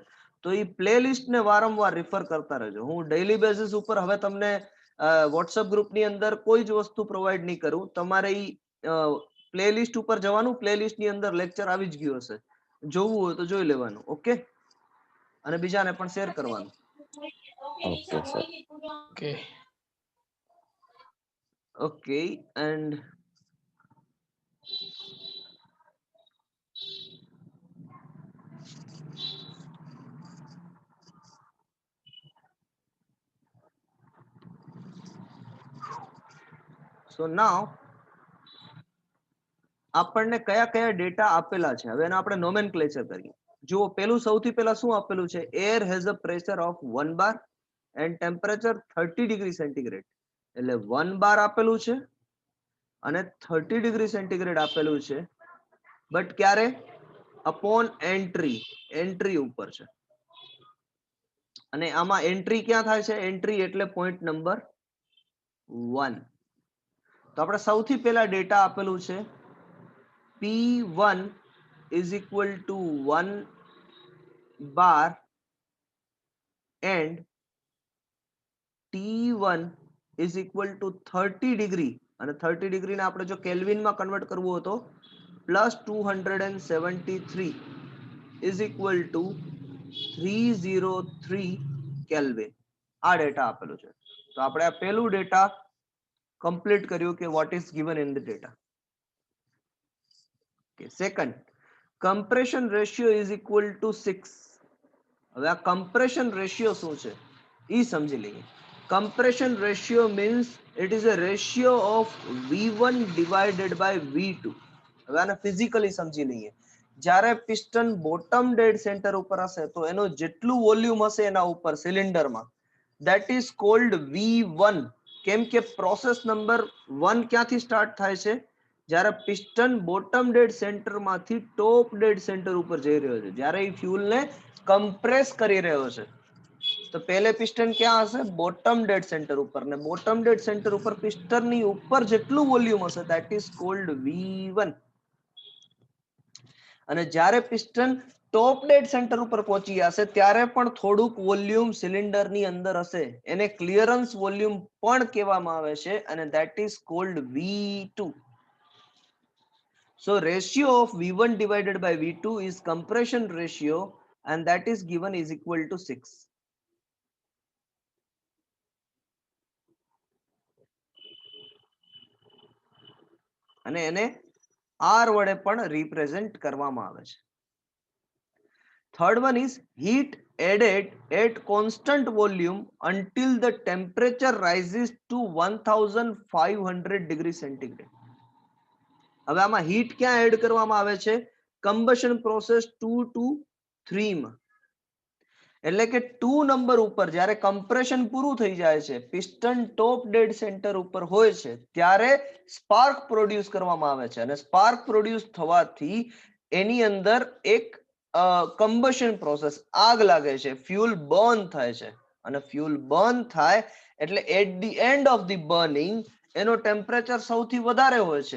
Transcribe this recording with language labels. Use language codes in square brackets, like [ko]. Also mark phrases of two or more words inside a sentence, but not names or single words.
[gu] તો એ [en] play list [gu] ને વારંવાર રિફર કરતા રહેજો. હું [en] daily basis [gu] ઉપર હવે તમને વોટ્સએપ ગ્રુપની અંદર કોઈ જ વસ્તુ પ્રોવાઈડ નહીં કરું. તમારે [en] play list [gu] ઉપર જવાનું, [en] play list [gu] ની અંદર લેક્ચર આવી જ ગયું હશે. જોવું હોય તો જોઈ લેવાનું. ઓકે, અને બીજાને પણ શેર કરવાનું. [en] okay sir. ઓકે. Okay, and so now [gu] આપણને કયા કયા ડેટા આપેલા છે હવે આપણે નોમેનક્લેચર કરીએ. જુઓ, પેલું સૌથી પહેલા શું આપેલું છે? [en] air has a pressure of 1 bar and temperature 30 degree centigrade. [gu] એટલે 1 bar આપેલું છે અને [en] 30 degree centigrade [gu] આપેલું છે. બટ ક્યારે? [en] upon entry, [gu] એન્ટ્રી ઉપર છે. અને આમાં એન્ટ્રી ક્યાં થાય છે? એન્ટ્રી એટલે [en] point number 1. [gu] તો આપણે સૌથી પહેલા ડેટા આપેલું છે [en] P1 is equal to 1 bar and T1 is equal to 30 degree [gu] અને 30 degree ને આપણે જો કેલ્વિન માં કન્વર્ટ કરવું હોય તો [en] plus 273 is equal to 303 [gu] કેલ્વિન. આ ડેટા આપેલો છે. તો આપણે આ પહેલું ડેટા કમ્પ્લીટ કર્યું કે [en] what is given in the data. Okay, second, compression ratio is equal to 6. [gu] હવે આ compression ratio શું છે એ સમજી લઈએ. [en] Compression ratio means it is a ratio of V1 divided by V2. [gu] હવે આને ફિઝિકલી સમજી લઈએ. જ્યારે પિસ્ટન [en] bottom dead center [gu] ઉપર હશે તો એનો જેટલું વોલ્યુમ હશે એના ઉપર સિલિન્ડરમાં [en] that is called V1. [gu] કેમ કે [en] process number 1 [gu] ક્યાંથી સ્ટાર્ટ થાય છે? જ્યારે પિસ્ટન [en] bottom dead center [gu] માંથી [en] top dead center [gu] ઉપર જઈ રહ્યો છે, જ્યારે એ ફ્યુલ ને કમ્પ્રેસ કરી રહ્યો છે. તો પહેલે પિસ્ટન ક્યાં હશે? [en] bottom dead center [gu] ઉપર, ને [en] bottom dead center [gu] ઉપર પિસ્ટન ની ઉપર જેટલું વોલ્યુમ હશે [en] that is called V1. [gu] અને જ્યારે પિસ્ટન [en] top dead center [gu] ઉપર પહોંચી જશે ત્યારે પણ થોડુંક વોલ્યુમ સિલિન્ડર ની અંદર હશે, એને [en] clearance volume [gu] પણ કહેવામાં આવે છે અને [en] that is called V2. So ratio of V1 divided by V2 is compression ratio and that is given is equal to 6. [gu] અને એને R વડે પણ રિપ્રેઝેન્ટ કરવામાં આવે છે. [en] Third one is heat added at constant volume until the temperature rises to 1500 degree centigrade. [gu] હવે આમાં હીટ ક્યાં એડ કરવામાં આવે છે? [en] combustion process 2 to 3 માં. [gu] એટલે કે 2 નંબર ઉપર જ્યારે કમ્પ્રેશન પૂરું થઈ જાય છે, પિસ્ટન [en] top dead center [gu] ઉપર હોય છે ત્યારે [en] spark produce [gu] કરવામાં આવે છે અને [en] spark produce [gu] થવાથી એની અંદર એક [en] combustion process [gu] આગ લાગે છે, [en] fuel burn [gu] થાય છે અને [en] fuel burn [gu] થાય એટલે [en] at the end of the burning [gu] એનો ટેમ્પરેચર સૌથી વધારે હોય છે.